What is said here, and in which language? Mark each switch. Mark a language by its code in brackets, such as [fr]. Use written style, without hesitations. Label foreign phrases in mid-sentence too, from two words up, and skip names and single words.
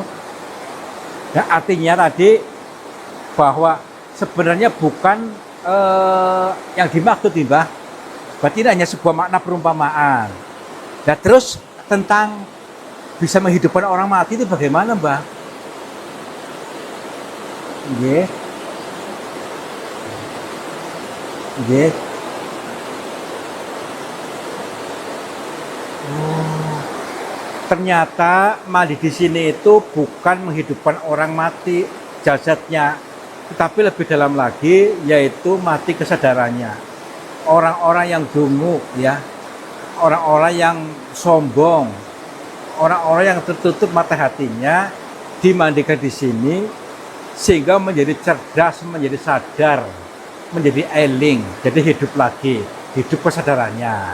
[id] Nah, artinya tadi bahwa sebenarnya bukan yang dimaksud nih, Mbah. Berarti ini hanya sebuah makna perumpamaan. Nah, terus tentang bisa menghidupkan orang mati itu bagaimana, Mbah? [jv] Nggih. Nggih. [id] Ternyata mandi di sini itu bukan menghidupkan orang mati jasadnya, tetapi lebih dalam lagi yaitu mati kesadarannya. Orang-orang yang dungu ya, orang-orang yang sombong, orang-orang yang tertutup mata hatinya dimandikan di sini sehingga menjadi cerdas, menjadi sadar, menjadi eling, jadi hidup lagi, hidup kesadarannya.